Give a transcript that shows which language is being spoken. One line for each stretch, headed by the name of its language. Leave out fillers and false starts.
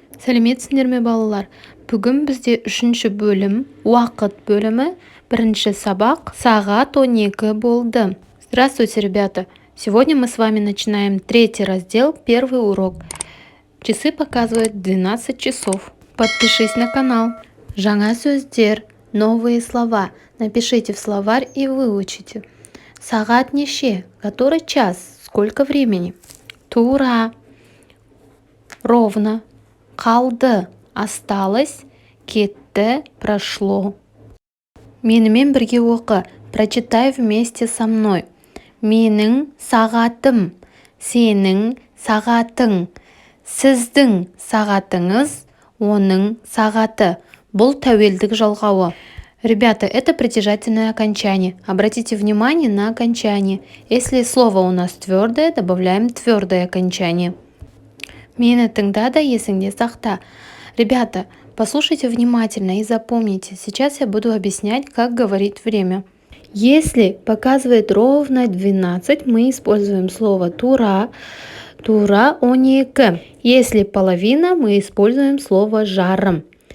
Kazakh: Сәлеметсіңдер ме, балалар? Бүгін бізде 3-ші бөлім, уақыт бөлімі, 1-ші сабақ, сағат 12 болды.
Russian: Здравствуйте, ребята! Сегодня мы с вами начинаем 3-й раздел, 1-й урок. Часы показывают 12 часов. Подпишись на канал.
Kazakh: Жаңа сөздер,
Russian: новые слова. Напишите в словарь и выучите.
Kazakh: Сағат неше?
Russian: Который час? Сколько времени? Тура. Ровно.
Kazakh: Қалды,
Russian: осталось,
Kazakh: кетті,
Russian: прошло.
Kazakh: Менімен бірге оқы,
Russian: прочитай вместе со мной.
Kazakh: Менің сағатым, сенің сағатың, сіздің сағатыңыз, оның сағаты. Бұл тәуелдік жалғауы.
Russian: Ребята, это притяжательное окончание. Обратите внимание на окончание. Если слово у нас твердое, добавляем твердое окончание.
Kazakh: Мені тыңда да есіңде сақта.
Russian: Ребята, послушайте внимательно и запомните. Сейчас я буду объяснять, как говорить время. Если показывает ровно 12, мы используем слово тура. Тура 12. Если половина, мы используем слово жарым.